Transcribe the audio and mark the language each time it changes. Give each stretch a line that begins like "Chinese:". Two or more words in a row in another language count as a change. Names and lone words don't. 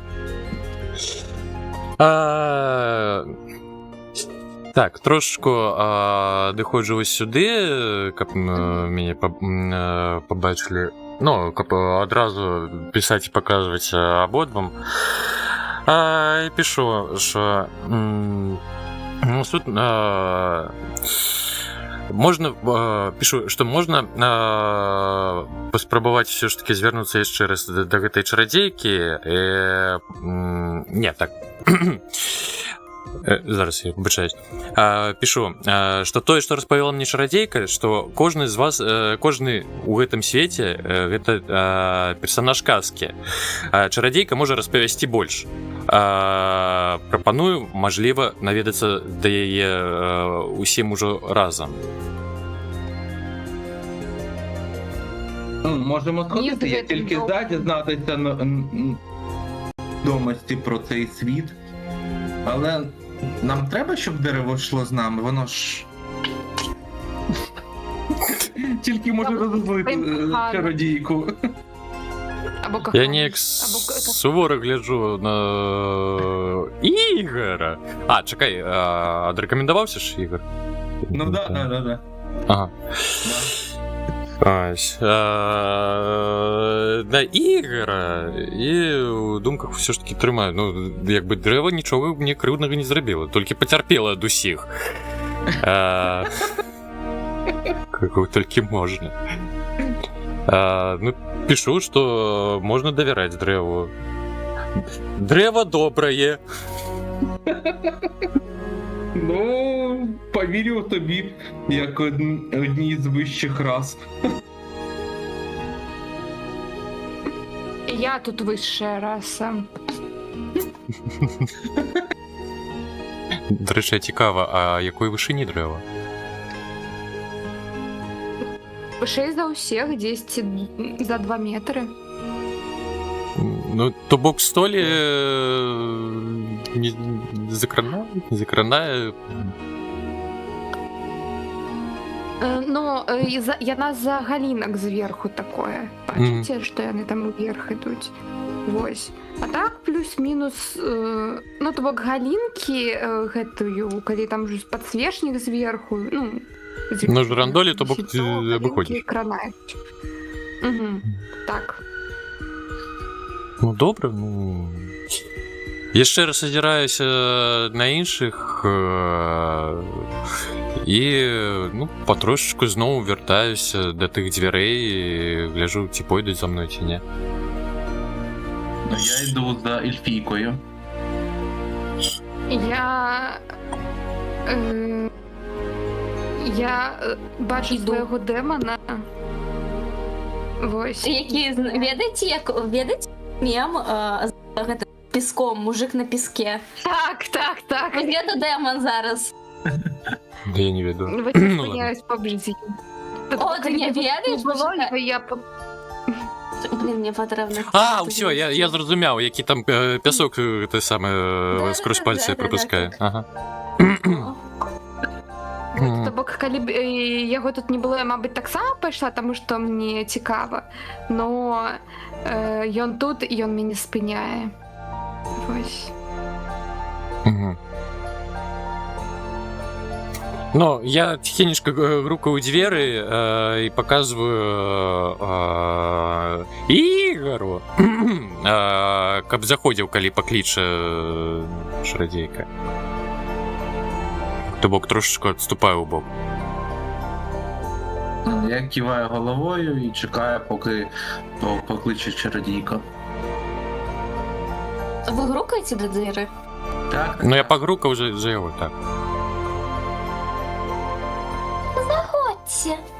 Ukrainian: Так, трошечку доходжу ось сюди, каб мене побачили. Ну, каб одразу писати і показувати обидвом. І пишу, що ну, тут можна, пишу, що можна
Belarusian: паспрабаваць все ж таки звернуцца яшчэ раз да гэтай чарадзейкі. Не, так. Зараз я выбачаюсь. Пишу, что тое, што распавяла мне чарадзейка, што кожны з вас, кожны у гэтым свеце гэта персонаж казкі. Чарадзейка можа распавясці больш. Прапаную, мажліва, наведацца да яе усім ужо разам.
Ukrainian: Можемо сходити, я тільки за дізнатися відомості про цей світ. Але нам треба, щоб дерево йшло з нами, воно ж... Тільки може розозлити чародійку. Або кохання.
Belarusian: Я неяк суворо гляджу на Ігора. Чекай, адрэкамендаваўся ж Ігор?
Russian: Ну да.
Ukrainian: Ага. Ось.
Belarusian: На Ігора і у думках все ж таки трымаю. Ну, якби дрэва нічога мне крыўднага не зрабіла, толькі пацярпела ад усіх.
Russian: Какого толькі можна. Ну, пишу, что можно доверять древу. Древо доброе.
Ukrainian: Ну, повірю тобі, як одній з вищих рас. Я тут вища раса. До речі, цікаво, а якої вишині дерева?
Belarusian: Вышэй за ўсіх, 10 за 2 метры. Ну, то бок столі не закранае. Ну, яна за галінак зверху такое. Бачыце, што яны там уверх ідуць. Вось. А так, плюс-мінус, ну, то бок галінкі гэтую, калі там уже падсвечнік зверху, ну,
Ukrainian: На жрандолі то бок ти виходиш. Угу. Так. Ну добре, ну. Я ще раз озираюся на інших і ну, потрошечку знову вертаюся до тих дверей і гляжу, ці пойдуть за мною, чи ні. Ну, я йду за Ельфійкою. Я бачу свого демона.
Belarusian: Вось. Які, ведаеце, як ведаеце мем з гэтым песком, мужик на песке.
Ukrainian: Так. Веду демон зараз. Я не веду.
Belarusian: Вось спыняюсь поблизі.
Russian: О, ты не ведаеш? Блин, мне потрібно.
Ukrainian: Все, я зрозумів, який там пісок те саме скрозь пальці пропускає. Ага.
Belarusian: То бок, калі б яго тут не было, я, мабыць, таксама пайшла, таму што мне цікава. Но ён тут, і ён мяне спыняе. Вось.
Russian: Ну, я тихенечко грукаю двери и показываю Игору, каб заходил, коли покличе чародейка.
Belarusian: То бок трошечку отступаю у бок.
Ukrainian: Я киваю головою і чекаю, поки покличе чародійка. Ви грукаєте до двері? Так? Ну я погрукав вже його, так. Заходьте.